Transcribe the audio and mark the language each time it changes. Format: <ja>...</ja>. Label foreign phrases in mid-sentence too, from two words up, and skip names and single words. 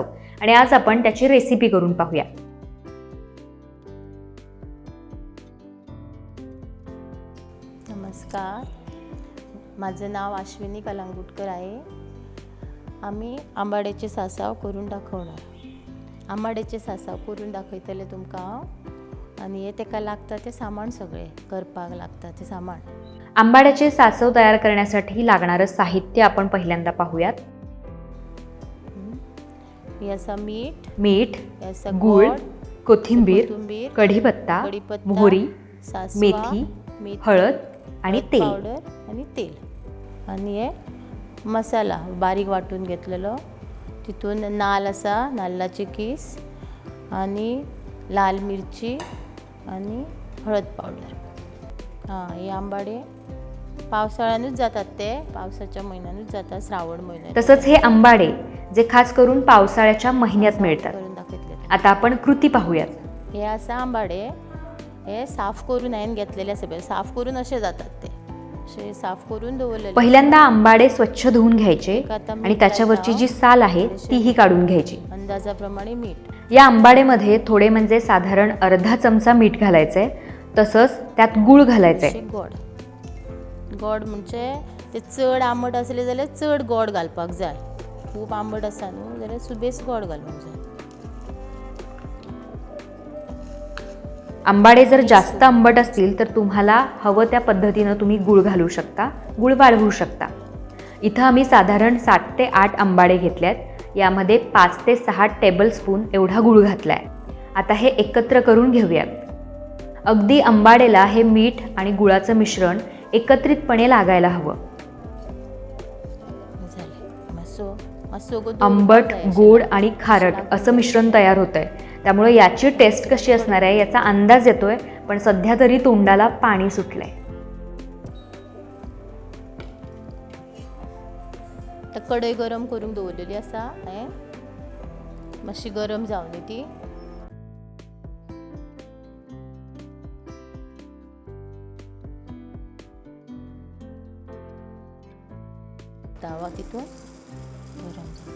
<mr>आणि आज आपण त्याची रेसिपी करून पाहूया. नमस्कार, माझं नाव अश्विनी कलांगुटकर आहे. आम्ही आंबाड्याचे सासव करून दाखवणार.</mr> <kok>आंबाड्याचे सासव करून दाखयतले तुमकां. आणि हे तेका लागता ते सामान सगळे करपाक लागता ते सामान.</kok> <mr>आंबाड्याचे सासव तयार करण्यासाठी लागणारं साहित्य आपण पहिल्यांदा पाहूयात.</mr> <kok>हे असा मीठ, मीठ, असा गूळ, कोथिंबीर, कढीपत्ता, मोहरी, मेथी, हळद आणि तेल. पावडर आणि तेल. आणि हे मसाला बारीक वाटून घेतलेलो. तितून नाल असा, नाल्लाची किस आणि लाल मिरची आणि हळद पावडर. हे आंबाडे पावसाळ्यानूच जातात, ते पावसाच्या महिन्यानूच जातात, श्रावण महिन्यात.</kok> <mr>तसंच हे आंबाडे जे खास करून पावसाळ्याच्या महिन्यात मिळतात. आता आपण कृती पाहूयात.</mr> <kok>हे असं आंबाडे हे साफ करून हायन घेतलेले सगळे. साफ करून असे जातात, ते असे साफ करून दवरलेले.</kok> <mr>पहिल्यांदा आंबाडे स्वच्छ धुवून घ्यायचे आणि त्याच्यावरची जी साल आहे तीही काढून घ्यायची. अंदाजाप्रमाणे मीठ. या आंबाडेमध्ये थोडे म्हणजे साधारण अर्धा चमचा मीठ घालायचंय. तसंच त्यात गूळ घालायचंय.</mr> <kok>गोड म्हणजे ते चड आंबट असले जाल्यार चड गोड घालपाक जाय. खूप आंबट आसा न्हू जाल्यार सुबेस गोड घालूंक जाय.</kok> <mr>आंबाडे जर जास्त आंबट असतील तर तुम्हाला हवं त्या पद्धतीनं तुम्ही गूळ घालू शकता, गूळ वाढवू शकता. इथं आम्ही साधारण 7 ते 8 आंबाडे घेतल्यात. यामध्ये 5 ते 6 टेबलस्पून एवढा गूळ घातलाय. आता हे एकत्र करून घेऊयात. अगदी आंबाडेला हे मीठ आणि गुळाचं मिश्रण एकत्रितपणे लागायला हवं. आंबट, गोड आणि खारट असं मिश्रण तयार होतंय. त्यामुळे याची टेस्ट कशी असणार आहे याचा अंदाज येतोय, पण सध्या तरी तोंडाला पाणी सुटलंय.</mr> <kok>कढई गरम करून दवरलेली आसा. मातशी गरम जावनी ती. तावा तिथून गरम जातो.</kok>